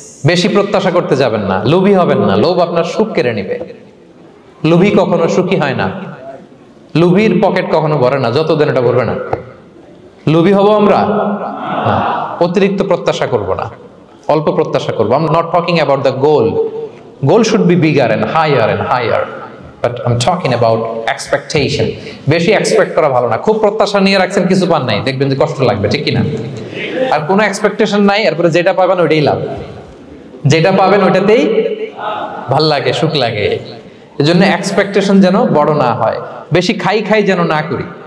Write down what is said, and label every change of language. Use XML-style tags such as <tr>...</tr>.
<bn>বেশি প্রত্যাশা করতে যাবেন না, লোভী হবেন না, লোভ আপনার সুখ কেড়ে নেবে। লোভী কখনো সুখী হয় না, লোভীর পকেট কখনো ভরে না যতদিন এটা ভরবে না। লোভী হব আমরা না, অতিরিক্ত প্রত্যাশা করব না, অল্প প্রত্যাশা করবো।</bn> <en>I'm not talking about the goal. Goal should be bigger and higher. But I'm talking about expectation.</en> <bn>বেশি এক্সপেক্ট করা ভালো না। খুব প্রত্যাশা নিয়ে রাখছেন, কিছু পান নাই, দেখবেন যে কষ্ট লাগবে, ঠিক কিনা? আর কোনো এক্সপেকটেশন নাই, এরপরে যেটা পাবেন ওইটাই লাভ। যেটা পাবেন ওইটাতেই ভাল লাগে, সুখ লাগে। এজন্য এক্সপেকটেশন যেন বড় না হয়, বেশি খাই যেন না করি।</bn>